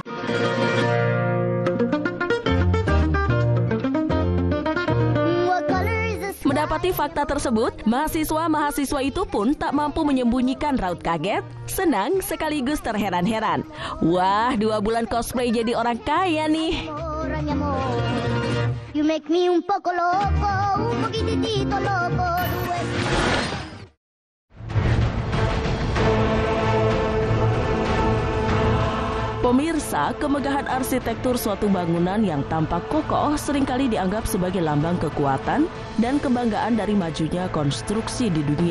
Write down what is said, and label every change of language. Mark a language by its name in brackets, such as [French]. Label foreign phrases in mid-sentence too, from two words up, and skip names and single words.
[Indonesian] Mendapati fakta tersebut, mahasiswa-mahasiswa itu pun tak mampu menyembunyikan raut kaget, senang, sekaligus terheran-heran. Wah, 2 bulan cosplay jadi orang kaya nih. [English] You make me [Spanish] un poco loco, un poquitito loco. [Indonesian] Pemirsa, kemegahan arsitektur suatu bangunan yang tampak kokoh seringkali dianggap sebagai lambang kekuatan dan kebanggaan dari majunya konstruksi di dunia.